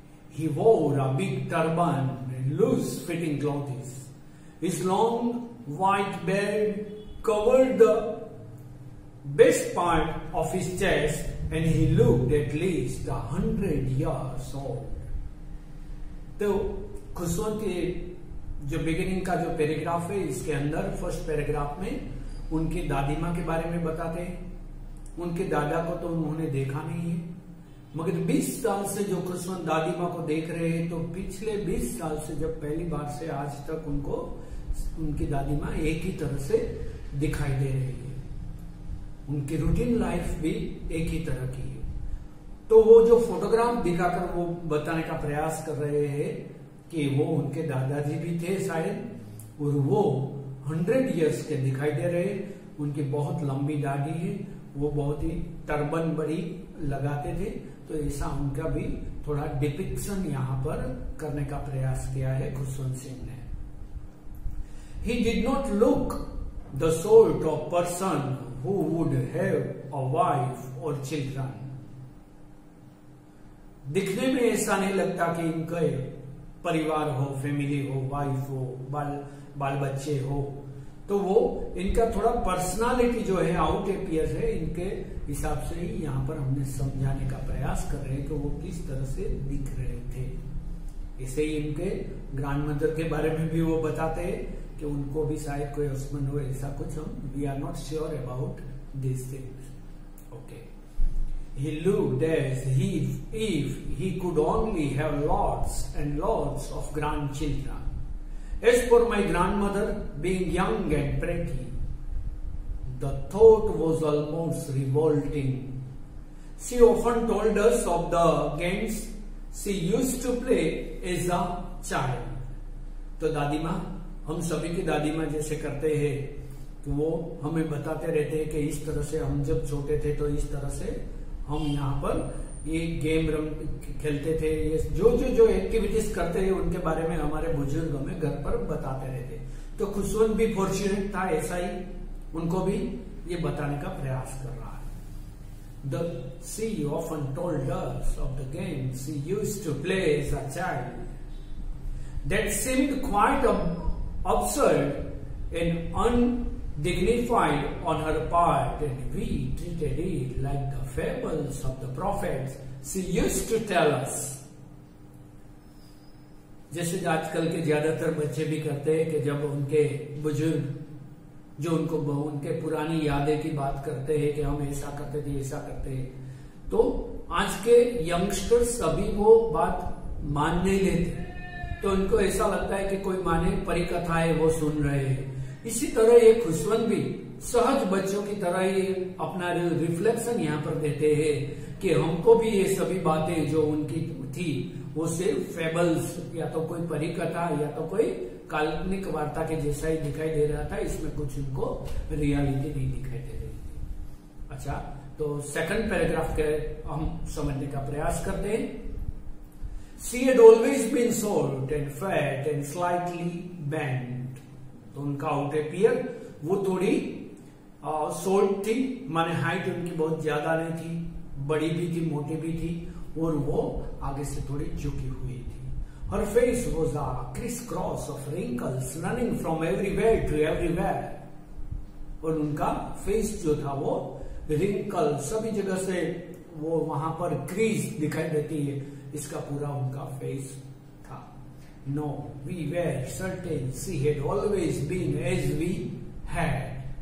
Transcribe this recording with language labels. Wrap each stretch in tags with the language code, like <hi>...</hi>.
<en>He wore a big turban and loose-fitting clothes. His long white beard covered the best part of his chest, and he looked at least 100 years old.</en> <hi>तो खुशवंत के जो beginning का जो paragraph है, इसके अंदर first paragraph में उनकी दादी माँ के बारे में बताते हैं। उनके दादा को तो उन्होंने देखा नहीं है, मगर 20 साल से जो खुशवंत दादी माँ को देख रहे हैं, तो पिछले 20 साल से जब पहली बार से आज तक उनको उनकी दादी माँ एक ही तरह से दिखाई दे रही है। उनकी रूटीन लाइफ भी एक ही तरह की है। तो वो जो फोटोग्राफ दिखाकर वो बताने का प्रयास कर रहे हैं कि वो उनके दादाजी भी थे शायद, और वो 100 इयर्स के दिखाई दे रहे। उनकी बहुत लंबी दाढ़ी है, वो बहुत ही टर्बन बड़ी लगाते थे, तो ऐसा उनका भी थोड़ा डिपिक्शन यहाँ पर करने का प्रयास किया है खुशवंत सिंह ने।</hi> <en>He did not look the sort of person who would have a wife or children.</en> <hi>दिखने में ऐसा नहीं लगता कि इनके परिवार हो, फैमिली हो, वाइफ हो, बाल बच्चे हो। तो वो इनका थोड़ा पर्सनालिटी जो है आउट एपियर है, इनके हिसाब से ही यहाँ पर हमने समझाने का प्रयास कर रहे हैं कि वो किस तरह से दिख रहे थे। ऐसे ही इनके ग्रैंडमदर के बारे में भी वो बताते हैं कि उनको भी शायद कोई हस्बैंड हो, ऐसा कुछ हम</hi> <en>We are not sure about this things. Okay, he looked as if he could only have lots and lots of grandchildren. As for my grandmother being young and pretty, the thought was almost revolting. She often told us of the games she used to play as a child.</en> <hi>तो दादी माँ, हम सभी की दादी माँ जैसे करते हैं कि वो हमें बताते रहते हैं कि इस तरह से हम जब छोटे थे तो इस तरह से हम यहाँ पर ये गेम खेलते थे, ये जो एक्टिविटीज करते हैं उनके बारे में हमारे बुजुर्ग हमें घर पर बताते रहते। तो खुशवंत भी फॉर्चुनेट था, ऐसा ही उनको भी ये बताने का प्रयास कर रहा है।</hi> <en>She often told us of the games she used to play as a child. That seemed quite absurd and undignified on her part, and we treated it like the fables of the prophets she used to tell us.</en> <hi>जैसे आजकल के ज्यादातर बच्चे भी करते हैं कि जब उनके बुजुर्ग जो उनके पुरानी यादें की बात करते हैं कि हम ऐसा करते थे, ऐसा करते हैं, तो आज के यंगस्टर्स अभी वो बात मान नहीं लेते। तो उनको ऐसा लगता है कि कोई माने परी कथा है वो सुन रहे हैं। इसी तरह ये खुशवंत भी सहज बच्चों की तरह ही अपना रिफ्लेक्शन यहाँ पर देते हैं कि हमको भी ये सभी बातें जो उनकी थी वो सिर्फ फेबल्स या तो कोई परी कथा या तो कोई काल्पनिक वार्ता के जैसा ही दिखाई दे रहा था, इसमें कुछ उनको रियलिटी नहीं दिखाई दे रही थी। अच्छा, तो सेकंड पैराग्राफ के हम समझने का प्रयास करते हैं।</hi> <en>She had always been short and fat and slightly bent.</en> <hi>तो उनका आउट एपियर वो थोड़ी शॉर्ट थी, माने हाइट उनकी बहुत ज्यादा नहीं थी, बड़ी भी थी, मोटी भी थी, और वो आगे से थोड़ी झुकी हुई थी।</hi> <en>Her face was a crisscross of wrinkles running from everywhere to everywhere.</en> <hi>और उनका फेस जो था वो रिंकल सभी जगह से वो वहां पर क्रीज दिखाई देती है, इसका पूरा उनका फेस था।</hi> <en>No, we were certain she had always been as we had.</en>